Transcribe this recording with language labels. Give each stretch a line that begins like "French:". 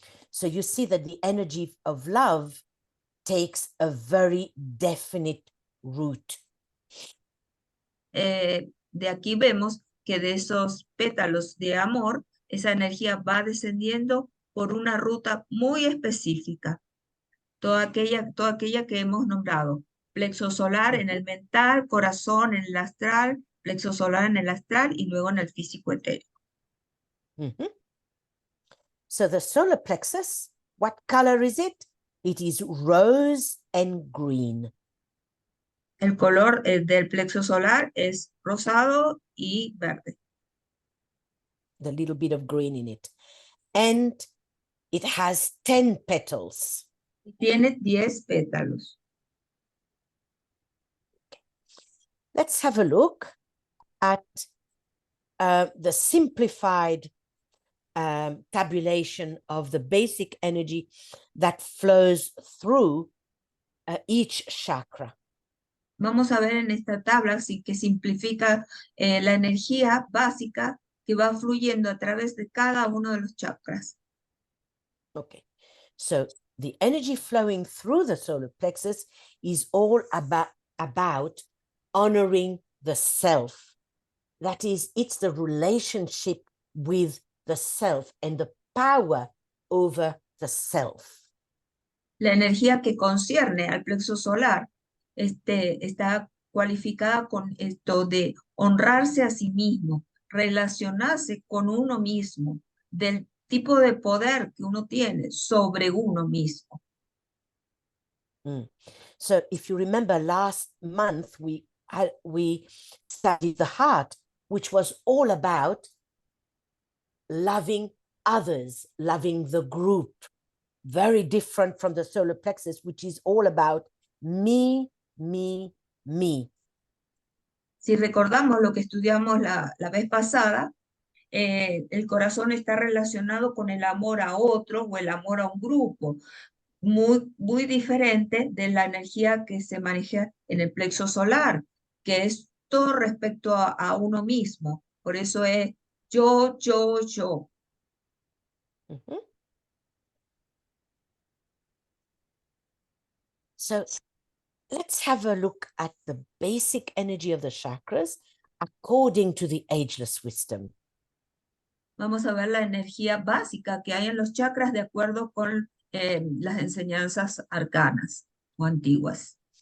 English: So you see that the energy of love takes a very definite route.
Spanish: De aquí vemos que de esos pétalos de amor, esa energía va descendiendo por una ruta muy específica. Toda aquella que hemos nombrado. Plexo solar en el mental, corazón en el astral, plexo solar en el astral y luego en el físico etérico.
English: So the solar plexus, what color is it? It is rose and green.
Spanish: El color del plexo solar es rosado y verde.
English: The little bit of green in it. And it has 10 petals.
Spanish: Tiene 10 pétalos.
English: Let's have a look at the simplified tabulation of the basic energy that flows through each chakra.
Spanish: Vamos a ver en esta tabla que simplifica la energía básica que va fluyendo a través de cada uno de los chakras.
English: Okay, so the energy flowing through the solar plexus is all about honoring the self. That is, it's the relationship with the self and the power over the self.
Spanish: La energía que concierne al plexo solar está cualificada con esto de honrarse a sí mismo, relacionarse con uno mismo, del tipo de poder que uno tiene sobre uno mismo.
English: So if you remember last month, we studied the heart, which was all about loving others, loving the group, very different from the solar plexus, which is all about me, me, me.
Spanish: Si recordamos lo que estudiamos la vez pasada, el corazón está relacionado con el amor a otro o el amor a un grupo, muy diferente de la energía que se maneja en el plexo solar, que es todo respecto a uno mismo. Por eso es yo, yo, yo.
English: So let's have a look at the basic energy of the chakras according to the ageless wisdom.
Spanish: Vamos a ver la energía básica que hay en los chakras de acuerdo con las enseñanzas arcanas o antiguas.